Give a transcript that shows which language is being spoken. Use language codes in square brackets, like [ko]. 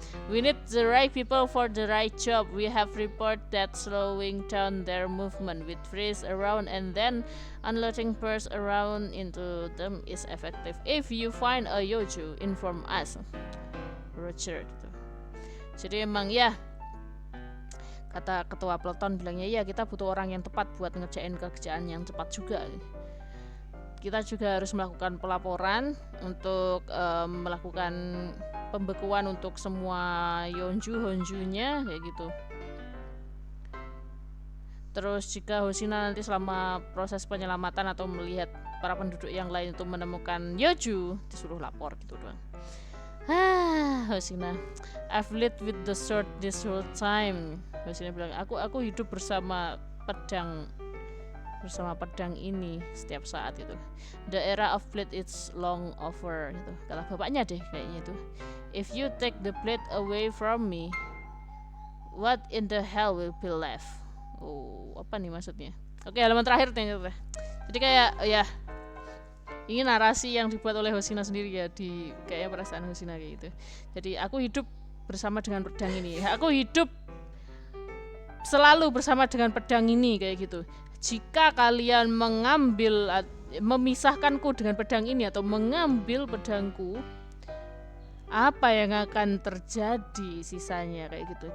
[en] We need the right people for the right job. We have report that slowing down their movement with freeze around and then unloading bursts around into them is effective. If you find a Yoju, inform us. Roger gitu. [id] Jadi emang ya, kata ketua peloton bilangnya, ya kita butuh orang yang tepat buat ngerjain kerjaan yang cepat juga. Kita juga harus melakukan pelaporan untuk melakukan pembekuan untuk semua Honjunya kayak gitu. Terus jika Hoshina nanti selama proses penyelamatan atau melihat para penduduk yang lain itu menemukan Yoju, disuruh lapor gitu doang. [en] Hoshina, I've lived with the sword this whole time. [id] Hoshina bilang, aku hidup bersama pedang ini setiap saat gitu. [en] The era of blade is long over gitu. [id] Kata bapaknya deh kayaknya itu. [en] If you take the blade away from me, what in the hell will be left? [id] Apa nih maksudnya? Oke, halaman terakhir ternyata. Jadi kayak ya, ini narasi yang dibuat oleh Hoshina sendiri ya, di kayaknya perasaan Hoshina kayak gitu. Jadi aku hidup bersama dengan pedang ini. Aku hidup selalu bersama dengan pedang ini kayak gitu. Jika kalian memisahkanku dengan pedang ini atau mengambil pedangku, apa yang akan terjadi sisanya kayak gitu.